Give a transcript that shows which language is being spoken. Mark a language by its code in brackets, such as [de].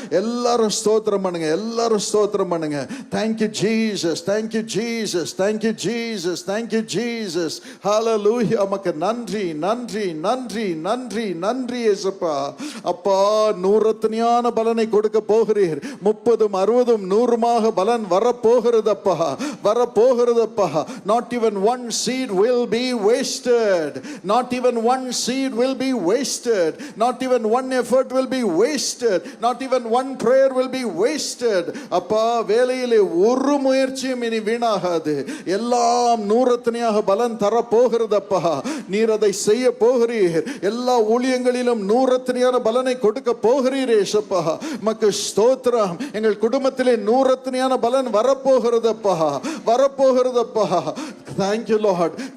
[ta] எல்லாரும் ஸ்தோத்திரம் பண்ணுங்க, எல்லாரும் ஸ்தோத்திரம் பண்ணுங்க. [en] Thank you Jesus, thank you Jesus, thank you Jesus, thank you Jesus. [ta] ஹல்லேலூயா. மக்கு நன்றி, நன்றி, நன்றி, நன்றி, நன்றி இயேசுப்பா. அப்பா, நூறத்தனையான பலனை கொடுக்க போகிறீர். 30, 60, 100 பலன் வரப்போகிறது அப்பா, வரப்போகிறதப்பா. [en] Not even one seed will be wasted, not even one seed will be wasted, not even one effort will be wasted, not even one prayer will be wasted. [ta] அப்பா, வேலையிலே ஒரு முயற்சியும் இனி வீணாகாது. எல்லாம் நூறத்தனையாக பலன் தரப்போகிறதப்பா. நீர் அதை செய்ய போகிறீர். எல்லா ஊழியங்களிலும் நூறத்தனையான பலனை கொடுக்க போகிறீர் ஏசப்பா. மக்கு ஸ்தோத்திரம். எங்கள் குடும்பத்திலே நூறத்தனையான பலன் வரப்போகிறது, வரப்போகிறதப்பா. [en] Thank you lord.